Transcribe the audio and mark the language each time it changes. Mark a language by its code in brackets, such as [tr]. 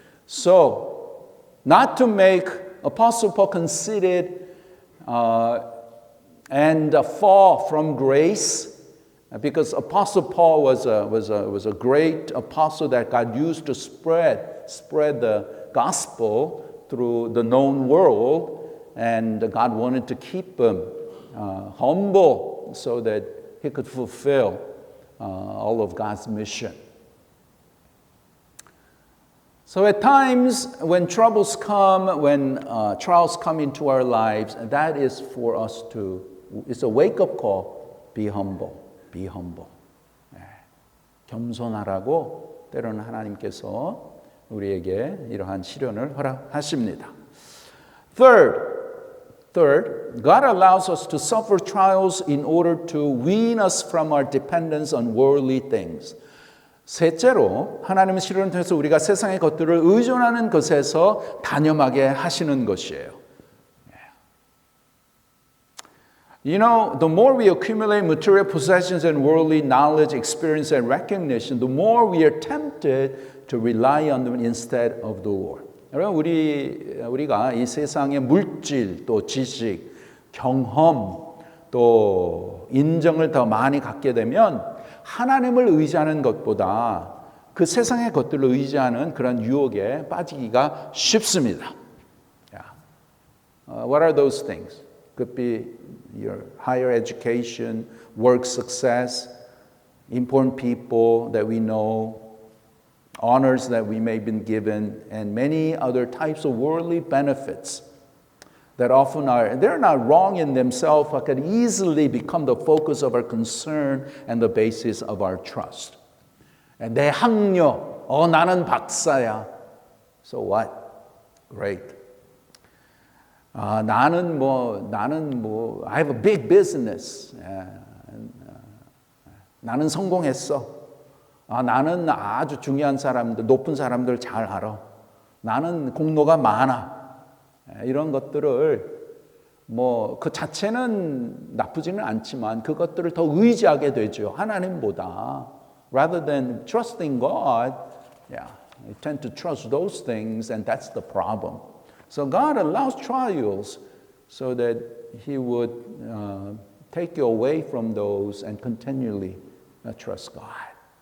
[en] So, not to make Apostle Paul conceited and fall from grace. Because Apostle Paul was a great apostle that God used to spread the gospel through the known world, and God wanted to keep him humble so that he could fulfill all of God's mission. So at times when troubles come, when trials come into our lives, that is for us it's a wake-up call, be humble. Be humble. [ko] 겸손하라고 때로는 하나님께서 우리에게 이러한 시련을 허락하십니다. [en] Third, God allows us to suffer trials in order to wean us from our dependence on worldly things. [ko] 셋째로 하나님은 시련을 통해서 우리가 세상의 것들을 의존하는 것에서 단념하게 하시는 것이에요. [en] You know, the more we accumulate material possessions and worldly knowledge, experience, and recognition, the more we are tempted to rely on them instead of the Lord. [ko] 여러분, 우리가 이 세상의 물질, 또 지식, 경험, 또 인정을 더 많이 갖게 되면 하나님을 의지하는 것보다 그 세상의 것들을 의지하는 그런 유혹에 빠지기가 쉽습니다. [en] What are those things? Could be your higher education, work success, important people that we know, honors that we may have been given, and many other types of worldly benefits that often they're not wrong in themselves, but can easily become the focus of our concern and the basis of our trust. [ko] 내 학력, 나는 박사야. [en] So what? Great. 나는 I have a big business. [ko] 나는 성공했어. 나는 아주 중요한 사람들, 높은 사람들 잘 알아. 나는 공로가 많아. 이런 것들을 그 자체는 나쁘지는 않지만 그것들을 더 의지하게 되죠. 하나님보다. [en] Rather than trusting God, we tend to trust those things, and that's the problem. So God allows trials so that He would take you away from those and continually trust God.